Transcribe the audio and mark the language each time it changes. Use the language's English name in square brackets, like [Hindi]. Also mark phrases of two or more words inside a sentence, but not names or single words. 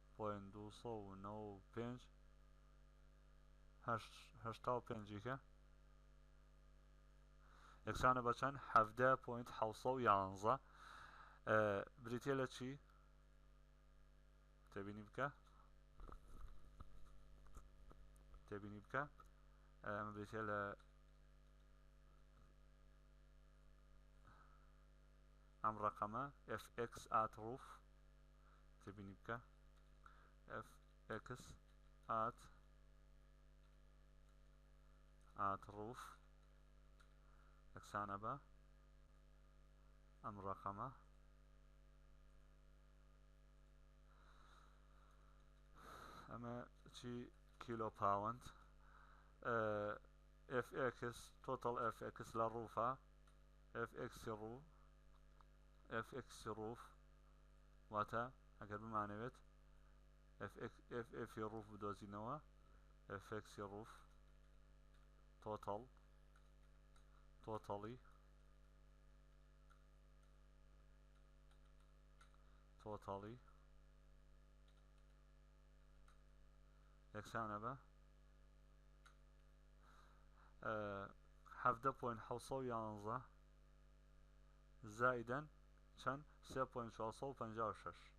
[Central Kurdish] 0.295 85 کە یەکسانە بە چەند 17.711 بریتە لە چی تێبینی بکە ئەمە بریتە لە ئەم ڕقەمە [English] fx at roof [Central Kurdish] تێبینی بکە [English] fx at roof [Central Kurdish] یەکسانە بە ئەم ڕقەمە ئەمە چی [English] kilo pound fx total fx [Central Kurdish] لە ڕووفە [English] fx roof [Central Kurdish] واتە ئەگەر بمانەوێت [English] ff roof [Central Kurdish] بدۆزینەوە [English] fx roof totally [Central Kurdish] یەکسانە بە 17.711 زائداً چەند 3.456